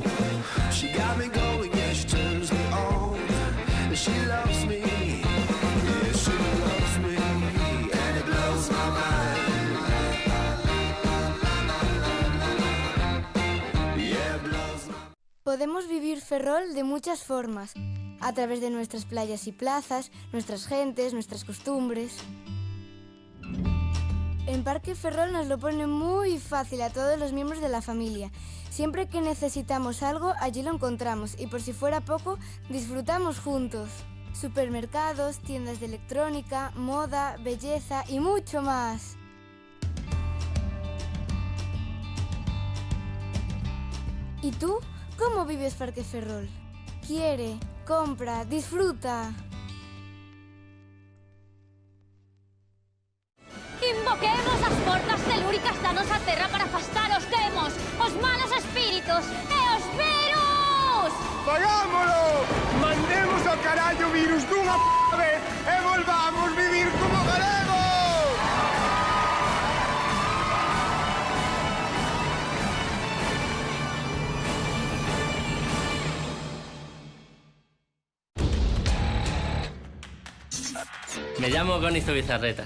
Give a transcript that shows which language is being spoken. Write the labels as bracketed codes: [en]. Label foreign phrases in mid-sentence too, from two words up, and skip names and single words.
[en] She got me going, yeah, she turns me on. And she loves me, yeah, she loves me, and it blows my mind. Yeah, it blows my mind. [es] Podemos vivir Ferrol de muchas formas, a través de nuestras playas y plazas, nuestras gentes, nuestras costumbres. En Parque Ferrol nos lo pone muy fácil a todos los miembros de la familia. Siempre que necesitamos algo, allí lo encontramos y por si fuera poco, disfrutamos juntos. Supermercados, tiendas de electrónica, moda, belleza y mucho más. ¿Y tú? ¿Cómo vives Parque Ferrol? Quiere, compra, disfruta. [gl] Invoquemos as portas telúricas da nosa terra para afastar os demos, os malos espíritos e os virus! ¡Fagámolo! ¡Mandemos ao carallo o virus dunha vez e volvamos vivir como galegos! [es] Me llamo Gonizo Bizarreta.